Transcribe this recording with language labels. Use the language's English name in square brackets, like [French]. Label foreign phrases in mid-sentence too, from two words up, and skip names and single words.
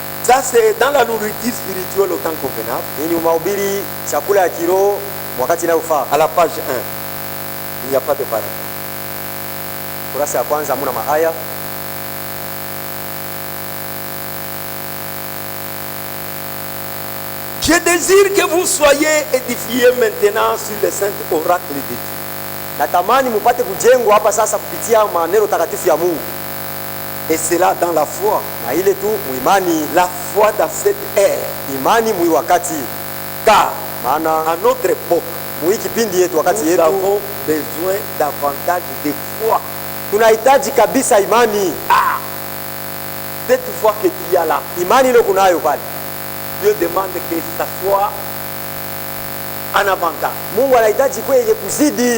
[French] Ça, c'est dans la nourriture spirituelle au temps convenable. [Swahili] Hii ni mahubiri chakula ya kiroho wakati inayofaa. [French] À la page 1, il n'y a pas de paragraphe. [Swahili] Kurasa ya kwanza hamuna maaya. [French] Je désire que vous soyez édifiés maintenant sur les saints oracles de Dieu. [Swahili] Natamani mupate kujengwa hapa sasa kupitia maneno takatifu ya Mungu. [French] Et cela dans la foi. [Swahili] Na ile tu muimani, [French] La foi dans cette ère. [Swahili] imani mwi wakati. [French] Car [Swahili] Maana [French] à notre époque, [Swahili] mwi kipindi yetu, wakati [French] nous [Swahili] yetu, [French] avons besoin davantage de foi. [Swahili] tunahitaji kabisa imani. [French] Ah, cette foi que tu as là, [Swahili] Imani ile kunayo pale, [French] Dieu demande que ça soit en avantage. [Swahili] Mungu anahitaji kwa yenye kuzidi.